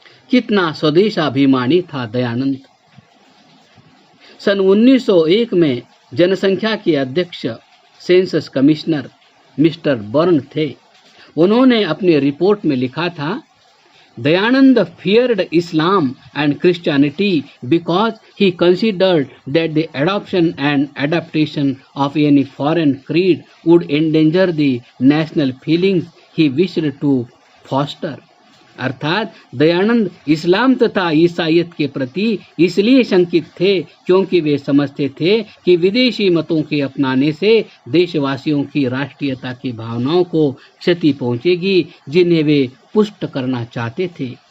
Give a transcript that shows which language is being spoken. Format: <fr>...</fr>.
<hi>कितना स्वदेशाभिमानी था दयानंद। सन 1901 में जनसंख्या के अध्यक्ष सेंसस कमिश्नर मिस्टर बर्न थे। उन्होंने अपनी रिपोर्ट में लिखा था,</hi> <en>Dayanand feared Islam and Christianity because he considered that the adoption and adaptation of any foreign creed would endanger the national feelings he wished to foster.</en> <hi>अर्थात दयानंद इस्लाम तथा ईसाइयत के प्रति इसलिए शंकित थे क्योंकि वे समझते थे कि विदेशी मतों के अपनाने से देशवासियों की राष्ट्रीयता की भावनाओं को क्षति पहुंचेगी जिन्हें वे पुष्ट करना चाहते थे।</hi>